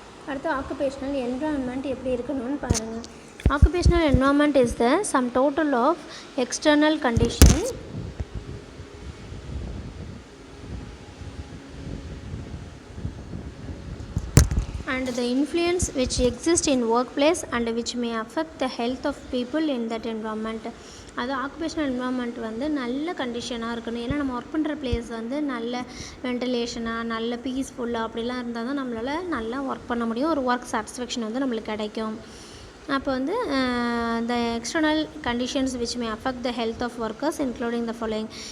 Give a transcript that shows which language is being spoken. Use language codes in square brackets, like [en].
[ta] அடுத்து occupational environment எப்படி இருக்கணும்னு பாருங்கள். [en] Occupational environment is the sum total of external condition and the influence which exist in workplace and which may affect the health of people in that environment. [ta] அது occupational environment வந்து நல்ல கண்டிஷனாக இருக்கணும். ஏன்னா நம்ம ஒர்க் பண்ணுற பிளேஸ் வந்து நல்ல வென்டிலேஷனாக நல்ல பீஸ்ஃபுல்லாக அப்படிலாம் இருந்தால் தான் நம்மளால் நல்லா ஒர்க் பண்ண முடியும். [en] ஒரு work satisfaction [ta] வந்து நம்மளுக்கு கிடைக்கும். அப்போ வந்து [en] The external conditions which may affect the health of workers including the following.